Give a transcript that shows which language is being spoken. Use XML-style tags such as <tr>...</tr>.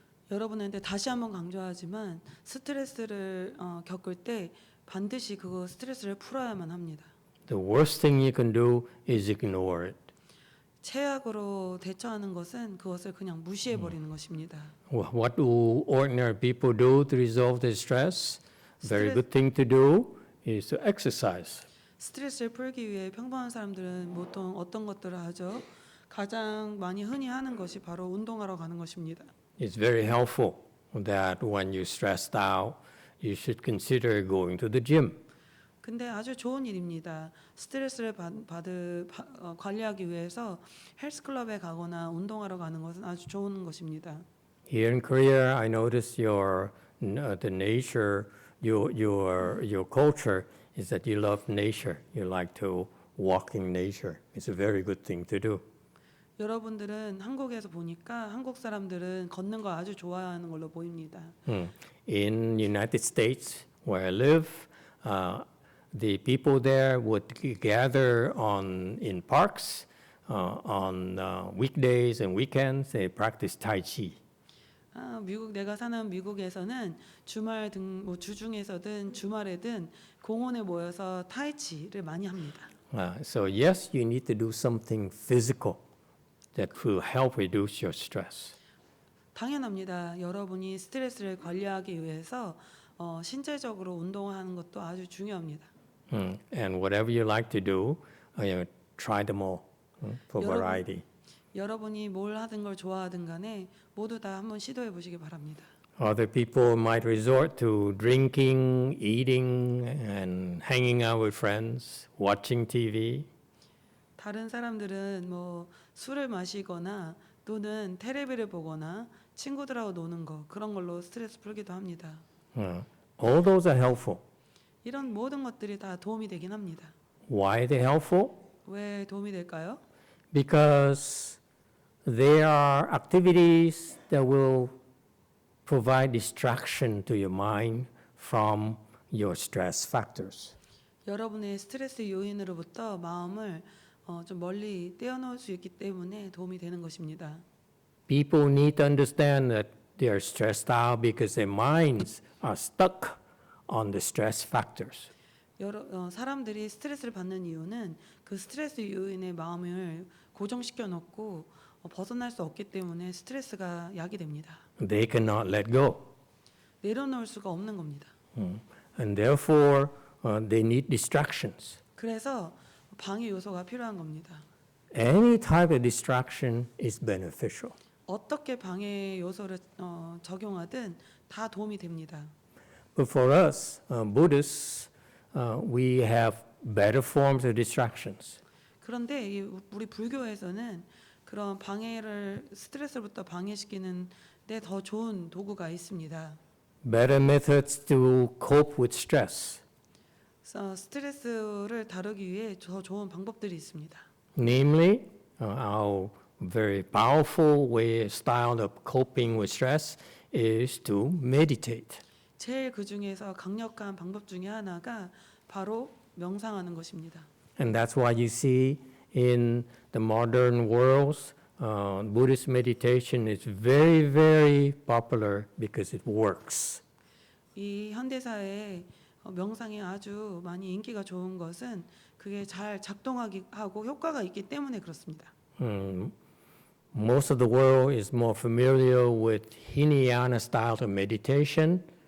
<ko>여러분한테 다시 한번 강조하지만 스트레스를 겪을 때 반드시 그 스트레스를 풀어야만 합니다.</ko> <en>The worst thing you can do is ignore it.</en> <ko>최악으로 대처하는 것은 그것을 그냥 무시해 버리는 것입니다.</ko> <en>What do ordinary people do to resolve their stress? Very good thing to do is to exercise.</en> <ko>스트레스를 풀기 위해 평범한 사람들은 보통 어떤 것들을 하죠? 가장 많이 흔히 하는 것이 바로 운동하러 가는 것입니다.</ko> <en>It's very helpful that when you're stressed out, you should consider going to the gym.</en> <ko>근데 아주 좋은 일입니다. 스트레스를 관리하기 위해서 헬스클럽에 가거나 운동하러 가는 것은 아주 좋은 것입니다.</ko> <en>Here in Korea, I notice the nature, your culture is that you love nature. You like to walking nature. It's a very good thing to do.</en> <ko>여러분들은 한국에서 보니까 한국 사람들은 걷는 거 아주 좋아하는 걸로 보입니다.</ko> <en>In United States, where I live, the people there would gather in parks on weekdays and weekends. They practice Tai Chi.</en> <ko>내가 사는 미국에서는 주말 뭐 주중에서든 주말에든 공원에 모여서 타이치를 많이 합니다.</ko> <en>So yes, you need to do something physical that will help reduce your stress.</en> <ko>당연합니다. 여러분이 스트레스를 관리하기 위해서 신체적으로 운동하는 것도 아주 중요합니다.</ko> <en>And whatever you like to do, try them all for</en> <ko>여러분-</ko> <en>variety.</en> <ko>여러분이 뭘 하든 걸 좋아하든 간에 모두 다 한번 시도해 보시기 바랍니다.</ko> <en>Other people might resort to drinking, eating, and hanging out with friends, watching TV.</en> <ko>다른 사람들은 뭐 술을 마시거나 또는 테레비를 보거나 친구들하고 노는 거 그런 걸로 스트레스 풀기도 합니다.</ko> <en>All those are helpful.</en> <ko>이런 모든 것들이 다 도움이 되긴 합니다.</ko> <en>Why are they helpful?</en> <ko>왜 도움이 될까요?</ko> <en>Because they are activities that will provide distraction to your mind from your stress factors.</en> <ko>여러분의 스트레스 요인으로부터 마음을 좀 멀리 떼어놓을 수 있기 때문에 도움이 되는 것입니다.</ko> <en>People need to understand that they are stressed out because their minds are stuck on the stress factors.</en> <ko>사람들이 스트레스를 받는 이유는 그 스트레스 요인의 마음을 고정시켜 놓고 벗어날 수 없기 때문에 스트레스가 야기됩니다.</ko> <en>They cannot let go.</en> <ko>내려놓을 수가 없는 겁니다.</ko> <en>And therefore, they need distractions.</en> <ko>그래서 방해 요소가 필요한 겁니다.</ko> <en>Any type of distraction is beneficial.</en> <ko>어떻게 방해 요소를 적용하든 다 도움이 됩니다.</ko> <en>But for us, Buddhists, we have better forms of distractions.</en> <ko>그런데 우리 불교에서는 그런 스트레스로부터 방해시키는 데 더 좋은 도구가 있습니다.</ko> <en>Better methods to cope with stress.</en> <ko>스트레스를 다루기 위해 더 좋은 방법들이 있습니다.</ko> <en>Namely, our very powerful style of coping with stress is to meditate.</en> <ko>제일 그 중에서 강력한 방법 중에 하나가 바로 명상하는 것입니다.</ko> <en>And that's why you see in the modern world, Buddhist meditation is very, very popular because it works.</en> <ko>이 현대사에 명상이 아주 많이 인기가 좋은 것은 그게 잘 작동하고 효과가 있기 때문에 그렇습니다.</ko> <en>Most of the world is more familiar with Hinayana style of meditation,</en>